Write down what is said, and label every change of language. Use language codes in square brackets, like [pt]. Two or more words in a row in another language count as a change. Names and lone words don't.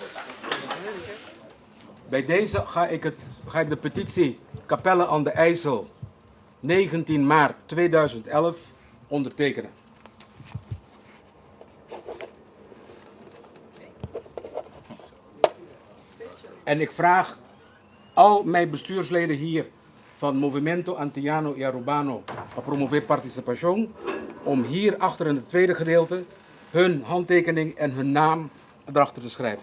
[nl] Bij deze ga ik de petitie Capelle aan de IJssel 19 maart 2011 ondertekenen. En ik vraag al mijn bestuursleden hier van Movimento Antillano y Arubano para promover participación om hier achter in het tweede gedeelte hun handtekening en hun naam erachter te schrijven.